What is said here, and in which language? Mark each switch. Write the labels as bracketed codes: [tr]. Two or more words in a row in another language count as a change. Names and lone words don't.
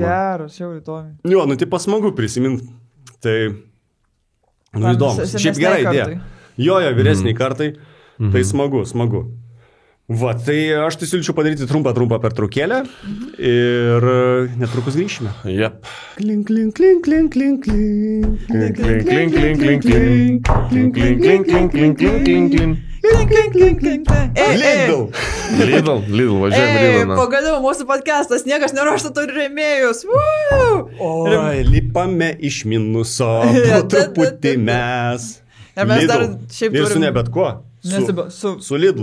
[lt] Geras, jau įdomi. Jo, nu, taip smagu prisiminti, tai, nu, įdomu. Šiaip gerai idėja. Jo, vyresniai kartai, tai smagu. Va, tai aš tai siūlyčiau padaryti trumpą pertraukėlę ir netrukus grįšime. Jep. Klink, klink, klink, klink, klink, klink. Klink, klink, klink, klink, klink, klink. Klink, klink, klink, klink, klink, klink, klink. Lidl, važiuojame Lidl. Pagaliau mūsų podcastas, niekas neruošta turi rėmėjus. Oi, lipame iš minuso, po truputį mes. Ir mes dar šiaip ir su turim- ne bet kuo. Su Lidl.